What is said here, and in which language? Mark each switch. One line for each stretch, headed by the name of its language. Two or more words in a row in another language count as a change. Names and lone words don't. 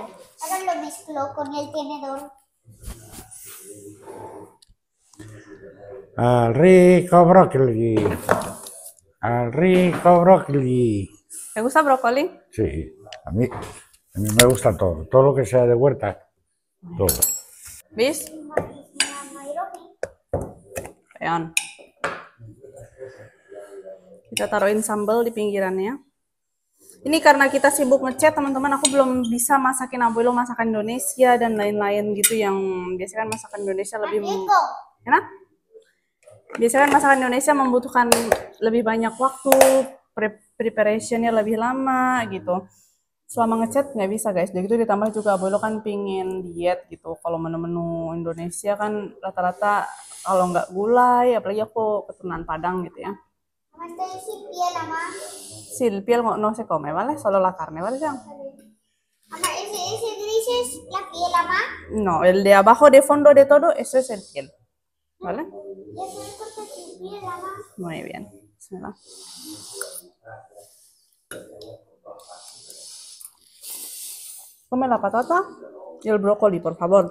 Spanish: Ahora lo mezclo con el tenedor. Al rico brócoli. Al rico brócoli. ¿Te gusta brócoli? Sí, a mí me gusta todo. Todo lo que sea de huerta, todo. ¿Vis? Ayan.
Indonesian: Kita taruhin sambal di pinggirannya. Ini karena kita sibuk ngechat, teman-teman, aku belum bisa masakin abuelo masakan Indonesia dan lain-lain gitu, yang biasanya kan masakan Indonesia lebih enak. Biasanya kan masakan Indonesia membutuhkan lebih banyak waktu, preparationnya lebih lama gitu. Selama ngechat nggak bisa, guys. Jadi itu ditambah juga abuelo kan pingin diet gitu. Kalau menu-menu Indonesia kan rata-rata kalau nggak gulai, apalagi aku keturunan Padang gitu ya.
Spanish: piel, mamá. Sí, el piel no se come, ¿vale? Solo la carne, ¿vale, Jean? Mamá, ese gris es la piel, mamá. No, el de abajo de fondo de todo, eso es el piel, ¿vale? Ya se me corta su piel, mamá. Muy bien. Bismillah. Come la patata y el brócoli, por favor.